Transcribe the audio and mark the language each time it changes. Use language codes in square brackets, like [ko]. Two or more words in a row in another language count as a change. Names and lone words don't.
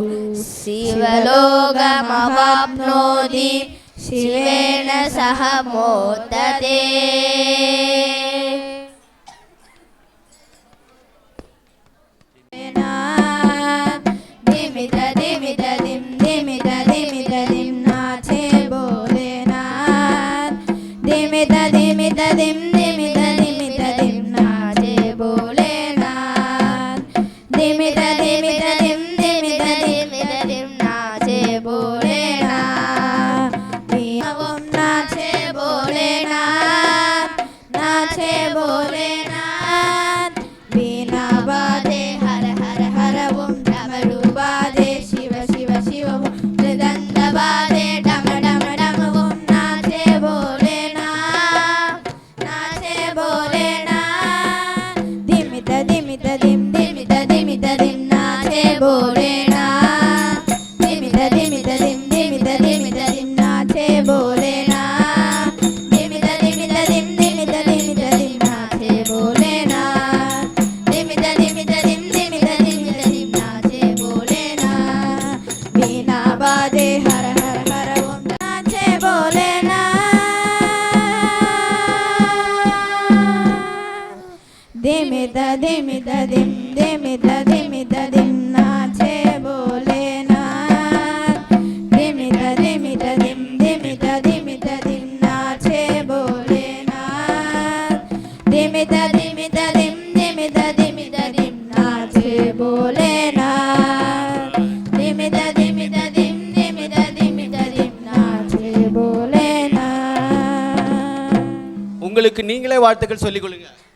[sa] शिवलोकमवाप्नोति शिवेन सह मोदते [hi] दिमित दिमित दिम दिमित दिमित दिम नाचे भोलेनाथ दिमित दिमित दिम दिमित दिमित दिम नाचे भोलेनाथ दिमित दिमित दिम दिमित दिमित दिम नाचे भोलेनाथ ओम नाचे भोलेनाथ नाचे भोलेनाथ बीना बाजे हर हर हर ओम डमरू बाजे शिव शिव शिव ओम मृदंग बाजे डम डम डम ओम नाचे भोलेनाथ नाचे भोलेनाथ दिमित दिमित दिम दिमित दिमित दिम नाचे भोलेनाथ दिमित दिमित दिम दिमित दिमित दिम नाचे भोलेनाथ दिमित दिमित दिम दिमित दिमित दिम नाचे भोलेनाथ दिमित दिमित दिम दिमित दिमित दिम नाचे भोलेनाथ बीना बाजे हर हर हर ओम नाचे भोलेनाथ दिमित दिमित दिम दिमित दिमित दिम नाचे भोलेनाथ दिमित दिमित दिम दिमित दिमित दिम नाचे भोलेनाथ दिमित दिमित दिम दिमित दिमित दिम नाचे भोलेनाथ दिमित दिमित दिम दिमित दिमित दिम नाचे भोलेनाथ [ta] உங்களுக்கு நீங்களே வாழ்த்துக்கள் சொல்லிக் கொள்ளுங்க.